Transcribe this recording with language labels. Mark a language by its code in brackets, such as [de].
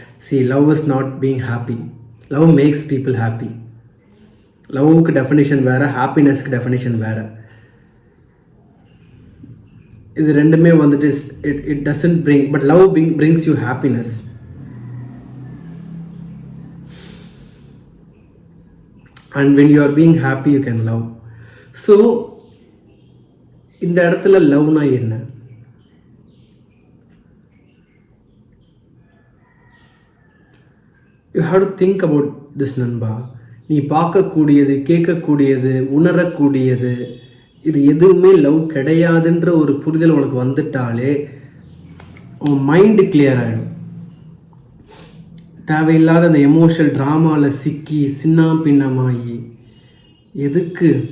[en] See, love is not being happy, love makes people happy. [ta] லவ்வுக்கு definition வேறு, ஹாப்பினஸ்க்கு definition வேறு. இது ரெண்டுமே வந்துட்டு [en] It doesn't bring, but love brings you happiness. And when you are being happy, you can love. [ta] So, இந்த இடத்துல லவ்னா என்ன? [en] You have to think about this நண்பா. [ta] நீ பார்க்கக்கூடியது, கேட்கக்கூடியது, உணரக்கூடியது, இது எதுவுமே லவ் கிடையாதுன்ற ஒரு புரிதல் உனக்கு வந்துட்டாலே உன் மைண்டு கிளியர் ஆகிடும். தேவையில்லாத அந்த எமோஷனல் ட்ராமாவில் சிக்கி சின்ன பின்னமாகி எதுக்கு?